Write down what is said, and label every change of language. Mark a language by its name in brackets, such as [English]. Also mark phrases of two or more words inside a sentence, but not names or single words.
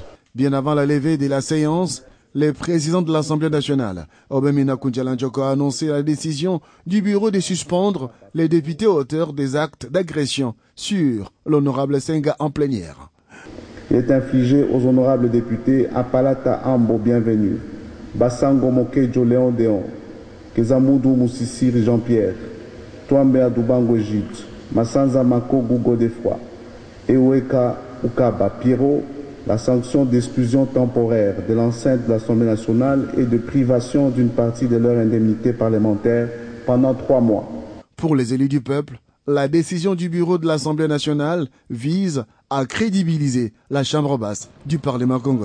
[French] Bien avant la levée de la séance, le président de l'Assemblée nationale, Aubin Minakou a annoncé la décision du bureau de suspendre les députés auteurs des actes d'agression sur l'honorable Senga en plénière. Il est infligé aux honorables députés Apalata Ambo Bienvenue, Bassango Mokejo Léon Déon, Kezamoudou Moussissiri Jean-Pierre, Twambe Adoubango Gite, Massanza Mako Gougo Defroy, Eweka Ukaba Pierrot, la sanction d'exclusion temporaire de l'enceinte de l'Assemblée nationale et de privation d'une partie de leur indemnité parlementaire pendant 3 mois. Pour les élus du peuple, la décision du bureau de l'Assemblée nationale vise à crédibiliser la Chambre basse du Parlement congolais.